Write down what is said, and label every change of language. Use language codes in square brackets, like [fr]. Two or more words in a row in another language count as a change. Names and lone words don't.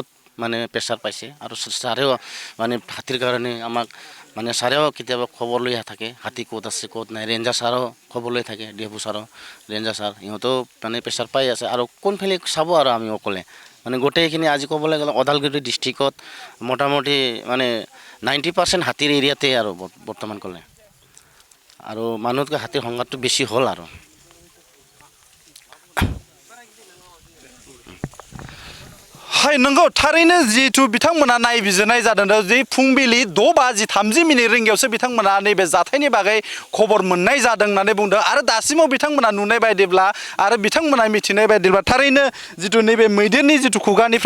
[as] মানে প্ৰেছাৰ পাইছে আৰু ছাৰেও মানে হাতীৰ কাৰণে আমাক মানে ছাৰেও কেতিয়াবা খবৰ লৈ থাকে হাতী ক'ত আছে ক'ত নাই ৰেঞ্জাৰ ছাৰো খবৰ লৈ থাকে DFO ছাৰো ৰেঞ্জাৰ ছাৰ ইহঁতেও মানে প্ৰেছাৰ পাই আছে আৰু কোনফালে চাব আৰু আমি অকলে মানে গোটেইখিনি আজি ক'বলৈ গ'লে ওদালগুৰি ডিষ্ট্ৰিক্টত মোটামুটি মানে 90% হাতীৰ এৰিয়াতে আৰু বৰ্তমান ক'লে আৰু মানুহতকৈ হাতীৰ সংঘাতটো বেছি হ'ল আৰু [brx] हाय नंगौ थारैनो जिथु बिथांमोना नायबिजिरनाय जादों जे फुंबिलि 6:30 रिंगायावसो बिथांमोना नैबे जाथायनि बागै खबर मोननाय जादों होननानै बुंदों आरो दासिमाव बिथांमोना नुनाय बायदिब्ला आरो बिथांमोना मिथिनाय बायदिब्ला थारैनो जिथु नैबे मैदेरनि जिथु खुगानिफ्राय